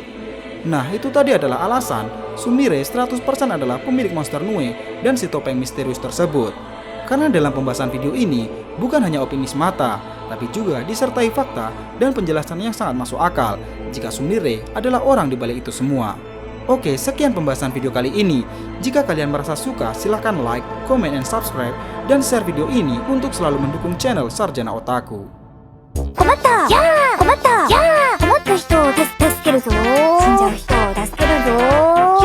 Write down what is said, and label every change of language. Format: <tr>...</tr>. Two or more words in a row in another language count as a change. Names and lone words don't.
<id>Nah, itu tadi adalah alasan Sumire 100% adalah pemilik monster Nue dan si topeng misterius tersebut. Karena dalam pembahasan video ini, bukan hanya opini semata, tapi juga disertai fakta dan penjelasan yang sangat masuk akal jika Sumire adalah orang di balik itu semua. Oke, sekian pembahasan video kali ini. Jika kalian merasa suka, silahkan</id> <en>like, comment, and subscribe,</en> <id>dan share video ini untuk selalu mendukung channel Sarjana Otaku.</id> <ja>困ったやー困ったやー困った人を助けるぞ死んじゃう人を助けるぞ</ja>